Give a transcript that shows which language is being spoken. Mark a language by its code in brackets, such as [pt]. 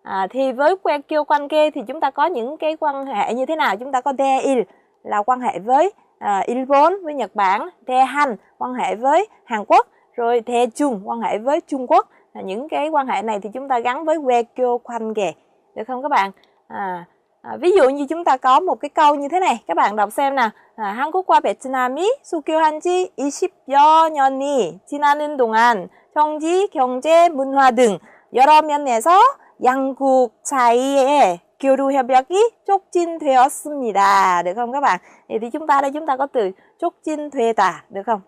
[vi] Thì với 외교 관계 thì chúng ta có những cái quan hệ như thế nào? Chúng ta có 대일 là quan hệ với Il본, với Nhật Bản, 대한 quan hệ với Hàn Quốc, rồi 대중 quan hệ với Trung Quốc. Những cái quan hệ này thì chúng ta gắn với 외교 관계, được không các bạn? Ví dụ như chúng ta có một cái câu như thế này, các bạn đọc xem nào. [ko] 한국과 베트남이 수교한 지 20여 년이 지나는 동안 정치, 경제, 문화 등 여러 면에서 양국 사이의 교류 협약이 촉진되었습니다. [vi] Được không các bạn? Thì chúng ta đây chúng ta có từ 촉진되다, được không?